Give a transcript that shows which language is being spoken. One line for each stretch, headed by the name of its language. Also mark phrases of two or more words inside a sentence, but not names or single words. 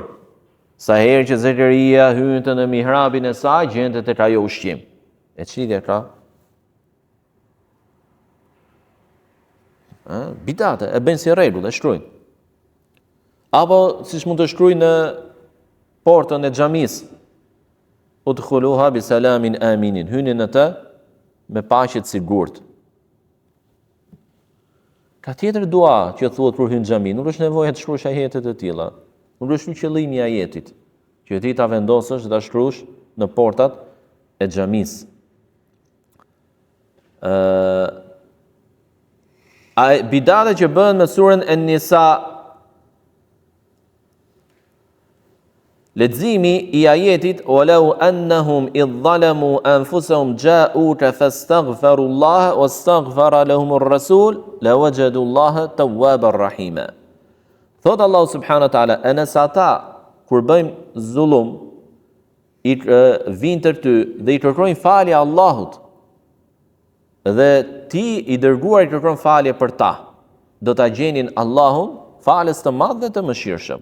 Albanian: Sa herë që Zakaria hynte në mihrabin e saj, gjente tek ajo ushqim. E çlidhja ka? Bidate, e bëjnë si rregull, e shkruajnë. Apo siç mund të shkruajnë në portën e xhamisë.
Arabic: ادخلوها بسلام آمنين.
Albanian: Hyni në të me paqe të sigurt. Ka tjetër dua që thuhet kur hyn në xhami, nuk është nevojë të shkruash ajete të tilla. Nuk është qëllimi i ajetit, që ti ta vendosësh dhe ta shkruash në portat e xhamisë. Bidate që bëhen me surën En-Nisa. Leximi i ajetit
Arabic: ولو أنهم إذ ظلموا أنفسهم جاءوك فاستغفروا الله واستغفر لهم الرسول لوجدوا الله توابا رحيما.
Albanian: Thot Allah
Arabic: سبحانه وتعالى,
Albanian: nëse ata kur bëjmë zullum i vinë të ty dhe i kërkojnë falje Allahut dhe ti i dërguar i kërkon falje për ta, do ta gjenin Allahun falës të madh dhe të mëshirshëm.